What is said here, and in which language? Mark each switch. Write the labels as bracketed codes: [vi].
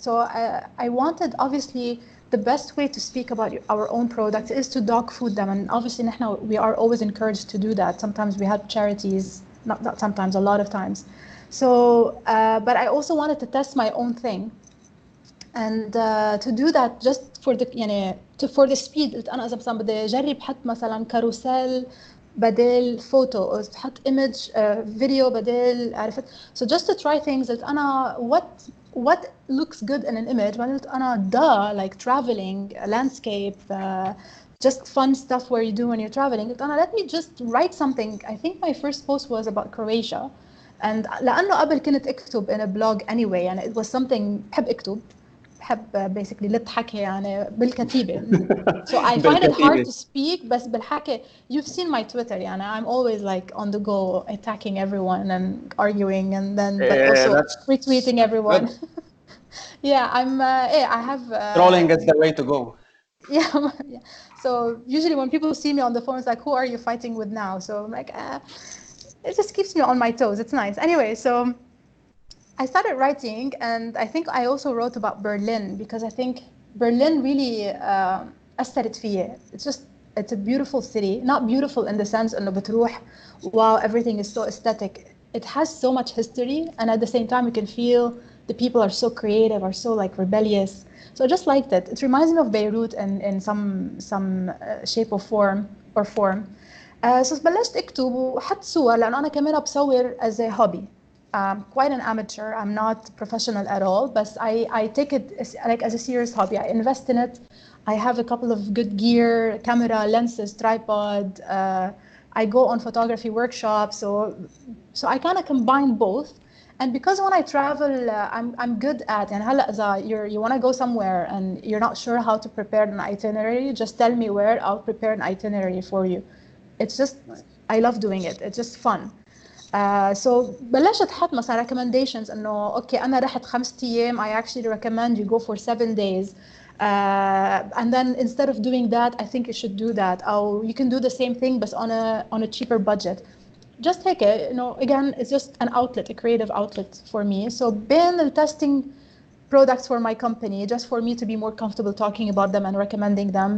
[en] So I wanted, obviously, the best way to speak about our own products is to dog food them, and obviously we are always encouraged to do that. Sometimes we help charities, not sometimes, a lot of times. So, but I also wanted to test my own thing. And to do that just for the [ar] يعني [en] for the speed. [ar] قلت أنا إذا مثلا بدي أجرب حط مثلا كاروسيل بدل فوتو أو حط [en] image video [ar] بدل عرفت. [en] So just to try things. [ar] قلت أنا [en] what looks good in an image. [ar] قلت أنا [en] like traveling, landscape, just fun stuff where you do when you're traveling. [ar] قلت أنا [en] let me just write something. I think my first post was about Croatia. And [ar] لأنه قبل كنت أكتب [en] in a blog anyway [ar] يعني [en] it was something [ar] بحب أكتب. بحب basically للحكي يعني بالكتيبة. [en] So I find it hard to speak [ar] بس بالحكي. [en] You've seen my Twitter [ar] يعني [en] I'm always like on the go attacking everyone and arguing and then but also retweeting everyone. Yeah, I have trolling is the way to go. Yeah. So usually when people see me on the phone, it's like, who are you fighting with now? So I'm like, it just keeps me on my toes. It's nice. Anyway, so I started writing, and I think I also wrote about Berlin because I think Berlin really [ar] أثرت فيا. [en] It's a beautiful city. Not beautiful in the sense [ar] إنه بتروح [en] wow, everything is so aesthetic. It has so much history, and at the same time you can feel the people are so creative, are so like rebellious. So I just liked it. It reminds me of Beirut in some shape or form. [ar] So بلشت أكتب وحط صور لأنه أنا كمان بصور [en] as a hobby. I'm quite an amateur. I'm not professional at all, but I take it as a serious hobby. I invest in it. I have a couple of good gear, camera, lenses, tripod. I go on photography workshops, so I kind of combine both. And because when I travel, I'm good at. And [ar] هلا إذا [en] you want to go somewhere and you're not sure how to prepare an itinerary, just tell me where. I'll prepare an itinerary for you. It's just I love doing it. It's just fun. [ar] So بلشت حط مثلا recommendations إنه أوكي أنا رحت 5 أيام. [en] I actually recommend you go for 7 days. And then instead of doing that, I think you should do that. Or you can do the same thing, but on a cheaper budget. Just take it. Again, it's just an outlet, a creative outlet for me. So been testing products for my company, just for me to be more comfortable talking about them and recommending them.